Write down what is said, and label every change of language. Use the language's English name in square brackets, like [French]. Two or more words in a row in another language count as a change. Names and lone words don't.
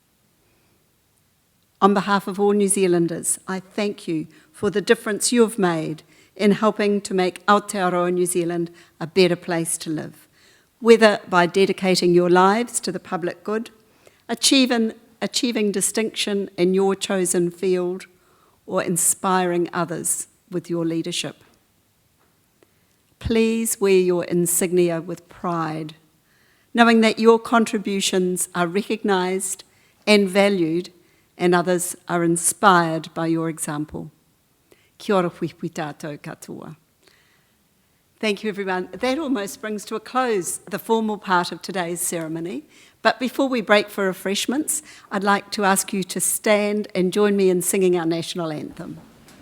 [English] On behalf of all New Zealanders, I thank you for the difference you have made in helping to make Aotearoa New Zealand a better place to live, whether by dedicating your lives to the public good, achieving distinction in your chosen field, or inspiring others with your leadership. Please wear your insignia with pride, knowing that your contributions are recognised and valued, and others are inspired by your example. [Māori] Kia ora whiwhi tātou katoa. [English] Thank you, everyone. That almost brings to a close the formal part of today's ceremony. But before we break for refreshments, I'd like to ask you to stand and join me in singing our national anthem.